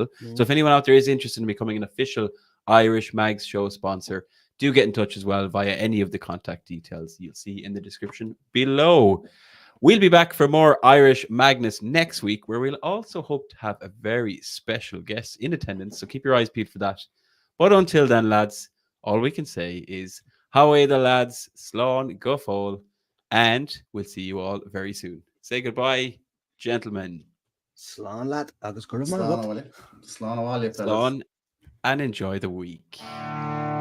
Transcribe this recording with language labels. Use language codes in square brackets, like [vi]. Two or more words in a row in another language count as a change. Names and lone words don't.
[en] So if anyone out there is interested in becoming an official Irish Mags show sponsor, do get in touch as well via any of the contact details you'll see in the description below. We'll be back for more Irish Magnus next week, where we'll also hope to have a very special guest in attendance. So keep your eyes peeled for that. But until then, lads, all we can say is, how are the lads? [ga] Slán, go fól. [en] And we'll see you all very soon. Say goodbye, gentlemen. [ga] Slán, lad. Agus go raibh mar Slán, [en] and enjoy the week.